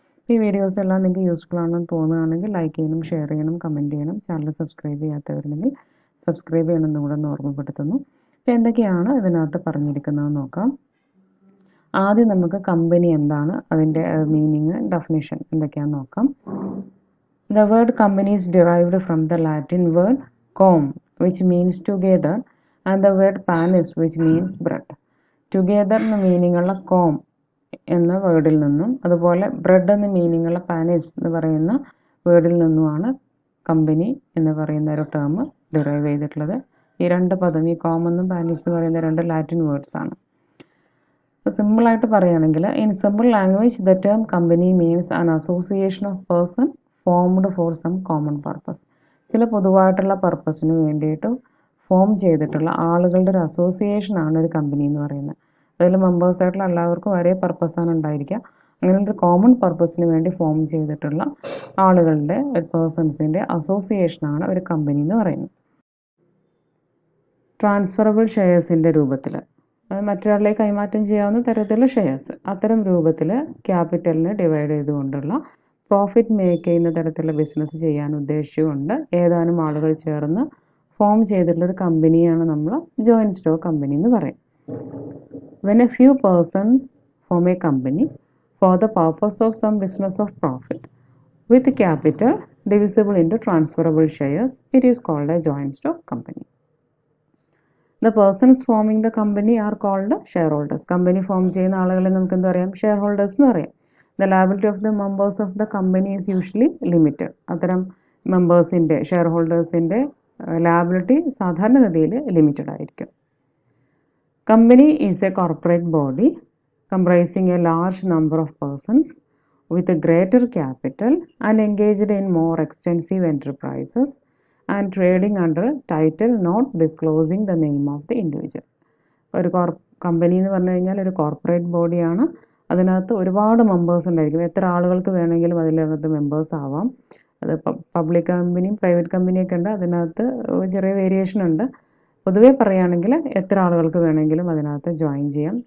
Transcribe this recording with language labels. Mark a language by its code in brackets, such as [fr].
[ml] ഈ വീഡിയോസ് എല്ലാം നിങ്ങൾക്ക് യൂസ്ഫുൾ ആണെന്ന് തോന്നുകയാണെങ്കിൽ ലൈക്ക് ചെയ്യണം, ഷെയർ ചെയ്യണം, കമൻറ്റ് ചെയ്യണം. ചാനൽ സബ്സ്ക്രൈബ് ചെയ്യാത്തവരുണ്ടെങ്കിൽ സബ്സ്ക്രൈബ് ചെയ്യണമെന്ന് കൂടെ ഒന്ന് ഓർമ്മപ്പെടുത്തുന്നു. അപ്പോൾ എന്തൊക്കെയാണ് ഇതിനകത്ത് പറഞ്ഞിരിക്കുന്നതെന്ന് നോക്കാം. ആദ്യം നമുക്ക് കമ്പനി എന്താണ്, അതിൻ്റെ മീനിങ്, ഡെഫിനിഷൻ എന്തൊക്കെയാണെന്ന് നോക്കാം. [en] The word company is derived from the Latin word com, which means together, and the word panis, which means bread. [ml] Together എന്ന മീനിങ് ഉള്ള com എന്ന വേർഡിൽ നിന്നും അതുപോലെ ബ്രെഡ് എന്ന മീനിങ് ഉള്ള പാനിസ് എന്ന് പറയുന്ന വേർഡിൽ നിന്നുമാണ് കമ്പനി എന്ന് പറയുന്ന ഒരു ടേം ഡിറൈവ് ചെയ്തിട്ടുള്ളത്. ഈ രണ്ട് പദം, ഈ കോം എന്നും പാനിസ് എന്ന് പറയുന്ന രണ്ട് ലാറ്റിൻ വേർഡ്സ് ആണ്. അപ്പോൾ സിമ്പിളായിട്ട് പറയുകയാണെങ്കിൽ, [en] In simple language the term company means an association of person formed for some common purpose. [ml] ചില പൊതുവായിട്ടുള്ള പർപ്പസിന് വേണ്ടിയിട്ട് ഫോം ചെയ്തിട്ടുള്ള ആളുകളുടെ ഒരു അസോസിയേഷനാണ് ഒരു കമ്പനി എന്ന് പറയുന്നത്. അതിൽ മെമ്പേഴ്സായിട്ടുള്ള എല്ലാവർക്കും ഒരേ പർപ്പസാണ് ഉണ്ടായിരിക്കുക. അങ്ങനെ ഒരു കോമൺ പർപ്പസിന് വേണ്ടി ഫോം ചെയ്തിട്ടുള്ള ആളുകളുടെ, പേഴ്സൺസിൻ്റെ അസോസിയേഷനാണ് ഒരു കമ്പനി എന്ന് പറയുന്നത്. ട്രാൻസ്ഫറബിൾ ഷെയർസിൻ്റെ രൂപത്തിൽ, മറ്റൊരാളിലേക്ക് കൈമാറ്റം ചെയ്യാവുന്ന തരത്തിലുള്ള ഷെയർസ്, അത്തരം രൂപത്തിൽ ക്യാപിറ്റലിനെ ഡിവൈഡ് ചെയ്തുകൊണ്ടുള്ള പ്രോഫിറ്റ് മേക്ക് ചെയ്യുന്ന തരത്തിലുള്ള ബിസിനസ് ചെയ്യാൻ ഉദ്ദേശിച്ചുകൊണ്ട് ഏതാനും ആളുകൾ ചേർന്ന് ഫോം ചെയ്തിട്ടുള്ളൊരു കമ്പനിയാണ് നമ്മൾ ജോയിൻറ്റ് സ്റ്റോക്ക് കമ്പനി എന്ന് പറയും. [en] When a few persons form a company for the purpose of some business of profit with capital divisible into transferable shares, it is called a joint stock company. The persons forming the company are called shareholders. [ml] Company form ചെയ്യുന്ന ആളുകളെ നമുക്ക് എന്താ പറയാം? Share holders എന്ന് പറയാം. [en] The liability of the members of the company is usually limited. [ml] അത്തരം മെമ്പേഴ്സിൻ്റെ, share ഹോൾഡേഴ്സിൻ്റെ liability സാധാരണഗതിയിൽ limited ആയിരിക്കും. [en] Company is a corporate body comprising a large number of persons with a greater capital and engaged in more extensive enterprises and trading under title not disclosing the name of the individual. [ml] ഒരു company എന്ന് പറഞ്ഞു കഴിഞ്ഞാൽ ഒരു corporate ബോഡിയാണ്. അതിനകത്ത് ഒരുപാട് members ഉണ്ടായിരിക്കും. എത്ര ആളുകൾക്ക് വേണമെങ്കിലും അതിനകത്ത് മെമ്പേഴ്സ് ആവാം. അത് പബ്ലിക് കമ്പനിയും പ്രൈവറ്റ് കമ്പനിയൊക്കെ ഉണ്ട്. അതിനകത്ത് ചെറിയ വേരിയേഷൻ ഉണ്ട്. പൊതുവേ പറയുകയാണെങ്കിൽ എത്ര ആളുകൾക്ക് വേണമെങ്കിലും അതിനകത്ത് ജോയിൻ ചെയ്യാം.